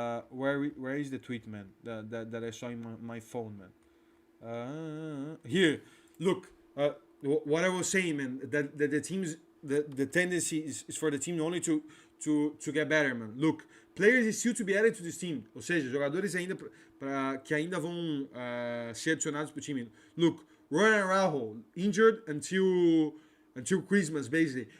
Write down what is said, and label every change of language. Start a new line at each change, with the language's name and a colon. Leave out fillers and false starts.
English: Where is the tweet, man? That I saw in my phone, man. Here, look. What I was saying, man. That the teams, the tendency is for the team only to get better, man. Look, players is still to be added to this team.
Portuguese: Ou seja, jogadores que ainda vão ser adicionados pro time.
English: Look, Ronald Araujo injured until Christmas, basically.